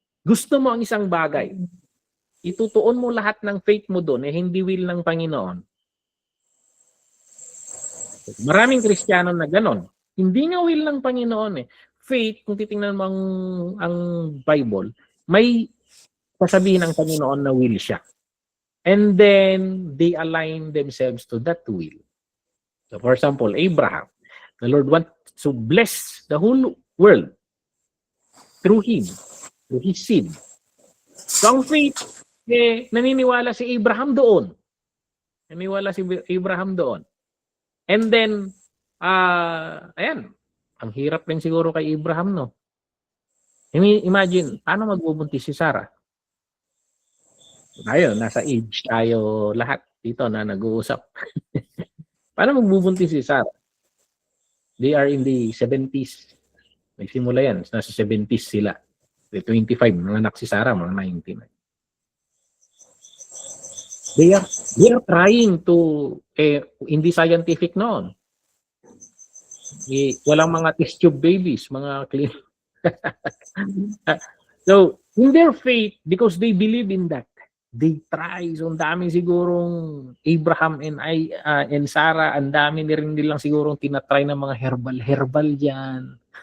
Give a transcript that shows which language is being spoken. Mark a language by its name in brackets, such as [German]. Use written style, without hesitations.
[Filipino] Gusto mo ang isang bagay, itutuon mo lahat ng faith mo doon, hindi will ng Panginoon. Maraming Kristiyano na ganoon. Hindi nga will ng Panginoon Faith, kung titingnan mo ang Bible, may sasabihin ng Panginoon na will siya. [English] And then, they align themselves to that will. So, for example, Abraham, the Lord wants to bless the whole world through him, through his seed. [Filipino] So, ang faith, naniniwala si Abraham doon. Naniniwala si Abraham doon. And then, ayan, ang hirap rin siguro kay Abraham, no? Imagine, paano magbubuntis si Sarah? Ayun, nasa age tayo lahat dito na nag-uusap. Paano magbubuntis si Sarah? [English] They are in the 70s. [Filipino] May simula yan, nasa 70s sila. 25, mga anak si Sarah, mga 19. [English] They are trying to, [Filipino] hindi scientific noon. Walang mga test tube babies, mga clean. [English] So, in their faith, because they believe in that, they try. [Filipino] So, ang daming sigurong Abraham and Sarah, ang dami rin nilang sigurong tinatry ng mga herbal dyan.